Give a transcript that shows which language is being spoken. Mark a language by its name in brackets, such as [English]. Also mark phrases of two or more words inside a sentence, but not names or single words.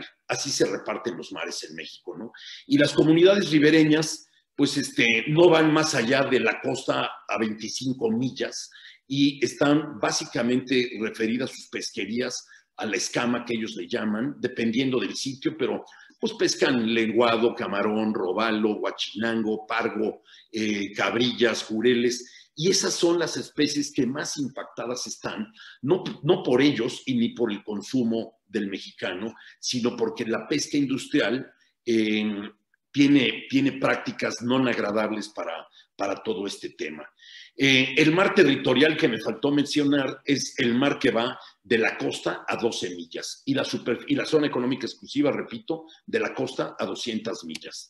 [Spanish] Así se reparten los mares en México, ¿no? Y las comunidades ribereñas pues no van más allá de la costa a 25 millas, y están básicamente referidas sus pesquerías a la escama, que ellos le llaman, dependiendo del sitio, pero pues pescan lenguado, camarón, robalo, guachinango, pargo, cabrillas, jureles, y esas son las especies que más impactadas están, no por ellos y ni por el consumo del mexicano, sino porque la pesca industrial tiene prácticas no agradables para todo este tema. El mar territorial que me faltó mencionar es el mar que va de la costa a 12 millas y la zona económica exclusiva, repito, de la costa a 200 millas.